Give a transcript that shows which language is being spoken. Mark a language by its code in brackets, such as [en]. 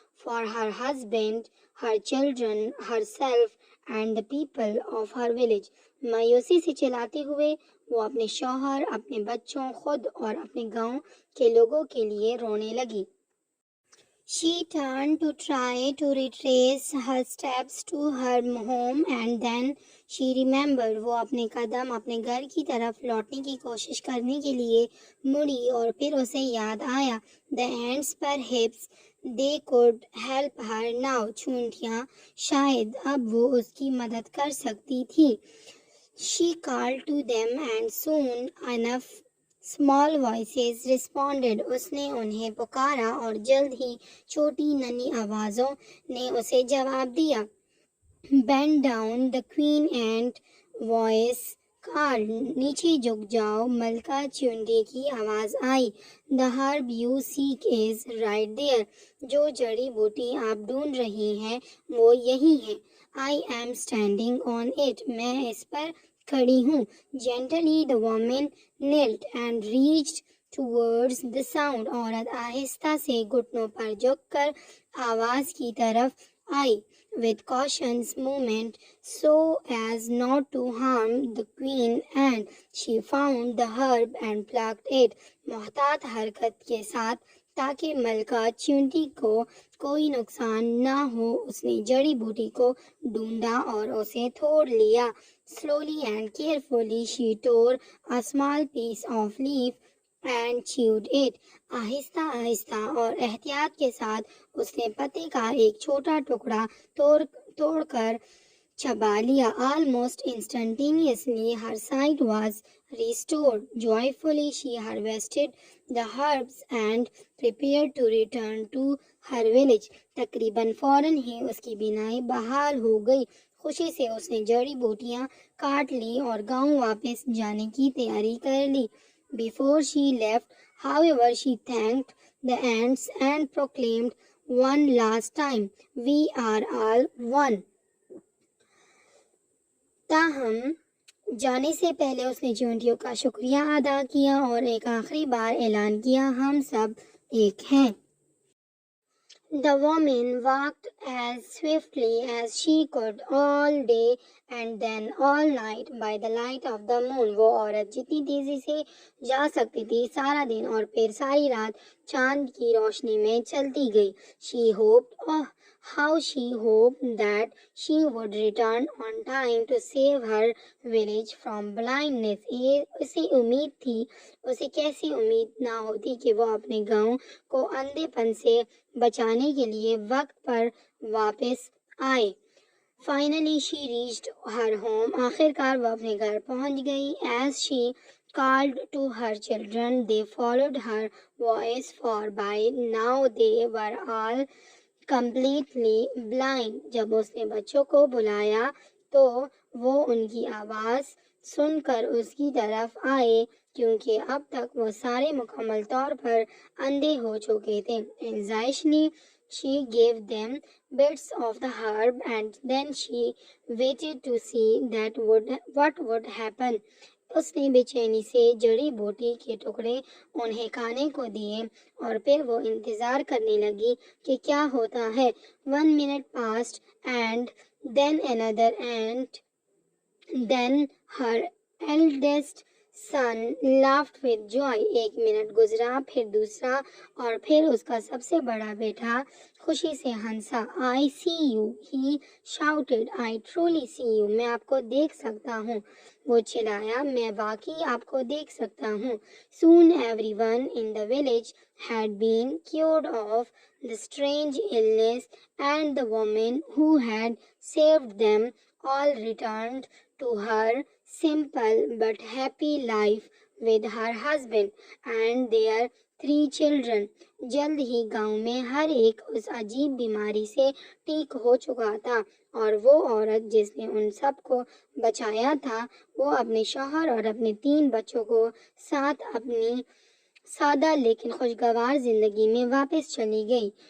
[en] for her husband, her children, herself and the people of her village. [hi] मायूसी से चिल्लाते हुए वो अपने शौहर, अपने बच्चों, खुद और अपने गांव के लोगों के लिए रोने लगी. [en] She turned to try to retrace her steps to her home and then she remembered. [hi] वो अपने कदम अपने घर की तरफ लौटने की कोशिश करने के लिए मुड़ी और फिर उसे याद आया. [en] The ants perhaps they could help her now. [hi] चूंटियाँ शायद अब वो उसकी मदद कर सकती थी. [en] She called to them and soon enough small voices responded. [hi] उसने उन्हें पुकारा और जल्द ही छोटी नन्ही आवाज़ों ने उसे जवाब दिया. [en] Bend down, the queen ant voice called. [hi] नीचे झुक जाओ, मलका चुंडी की आवाज़ आई. [en] The herb you seek is right there. [hi] जो जड़ी बूटी आप ढूंढ रही हैं वो यही है. [en] I am standing on it. [hi] मैं इस पर खड़ी हूँ. [en] Gently the woman knelt and reached towards the sound. [hi] औरत आहिस्ता से घुटनों पर झुककर आवाज़ की तरफ आई. [en] With cautious movement so as not to harm the queen ant, she found the herb and plucked it. [hi] मोहतात हरकत के साथ ताकि मलका चींटी को कोई नुकसान ना हो उसने जड़ी बूटी को ढूंढा और उसे तोड़ लिया. [en] Slowly and carefully she tore a small piece of leaf and chewed it. [hi] Aahista Aahista और एहतियात के साथ उसने पत्ते का एक छोटा टुकड़ा तोड़कर चबा लिया. [en] Almost instantaneously her sight was restored. Joyfully she harvested the herbs and prepared to return to her village. [hi] तकरीबन फौरन ही उसकी बीनाई बहाल हो गई. खुशी से उसने जड़ी बूटियां काट ली और गांव वापस जाने की तैयारी कर ली. [en] Before she left, however, she thanked the ants and proclaimed one last time, "We are all one." [hi] ताहम जाने से पहले उसने चींटियों का शुक्रिया अदा किया और एक आखिरी बार ऐलान किया, हम सब एक हैं. [en] The woman walked as swiftly as she could all day and then all night by the light of the moon. [hi] वो औरत जितनी तेजी से जा सकती थी सारा दिन और फिर सारी रात चांद की रोशनी में चलती गई. [en] She hoped, oh, how she hoped that she would return on time to save her village from blindness. [hi] उसे उम्मीद थी, उसे कैसी उम्मीद ना होती कि वो अपने गांव को अंधेपन से बचाने के लिए वक्त पर वापस आए. [en] Finally she reached her home. [hi] आखिरकार वो अपने घर पहुंच गई. [en] As she called to her children, they followed her voice, for by now they were all completely blind. [hi] जब उसने बच्चों को बुलाया तो वो उनकी आवाज़ सुनकर उसकी तरफ आए क्योंकि अब तक वो सारे मुकम्मल तौर पर अंधे हो चुके थे. [en] Anxiously she gave them bits of the herb and then she waited to see what would happen. [hi] उसने बेचैनी से जड़ी बूटी के टुकड़े उन्हें खाने को दिए और फिर वो इंतजार करने लगी कि क्या होता है. [en] 1 minute passed and then another and then her eldest son laughed with joy. [hi] 1 minute गुजरा, फिर दूसरा और फिर उसका सबसे बड़ा बेटा खुशी से हंसा. [en] I see you, he shouted. I truly see you. [hi] मैं आपको देख सकता हूँ. वो चिल्लाया, मैं वाकई आपको देख सकता हूँ. [en] Soon everyone in the village had been cured of the strange illness and the woman who had saved them all returned to her simple but happy life with her husband and their 3 children. [hi] जल्द ही गांव में हर एक उस अजीब बीमारी से ठीक हो चुका था और वो औरत जिसने उन सब को बचाया था वो अपने शौहर और अपने 3 बच्चों को साथ अपनी सादा लेकिन खुशगवार जिंदगी में वापस चली गई.